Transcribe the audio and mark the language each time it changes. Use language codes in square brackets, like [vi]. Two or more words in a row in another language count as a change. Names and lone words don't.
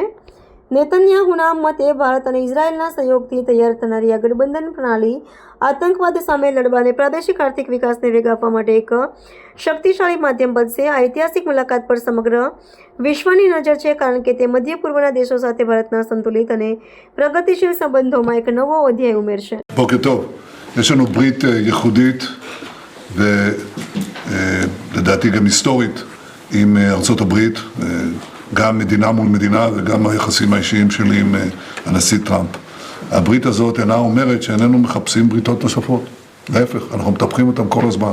[gu] નેતન્યાહુના મતે ભારત અને ઇઝરાયેલના સહયોગથી તૈયાર થનારી આ ગઠબંધન પ્રણાલી આતંકવાદ સામે લડવા અને પ્રાદેશિક આર્થિક વિકાસને વેગ આપવા માટે એક શક્તિશાળી માધ્યમ બનશે. આ ઐતિહાસિક મુલાકાત પર સમગ્ર વિશ્વની નજર છે, કારણ કે તે મધ્ય પૂર્વના દેશો સાથે ભારતના સંતુલિત અને પ્રગતિશીલ સંબંધોમાં એક નવો અધ્યાય ઉમેરશે. [he] בוקר טוב, יש לנו ברית ייחודית ולדעתי גם היסטורית עם ארצות הברית, גם מדינה מול מדינה וגם היחסים האישיים שלי עם הנשיא טראמפ. הברית הזאת אינה אומרת שאיננו מחפשים בריתות נוספות, להפך, אנחנו מטפחים אותם כל הזמן.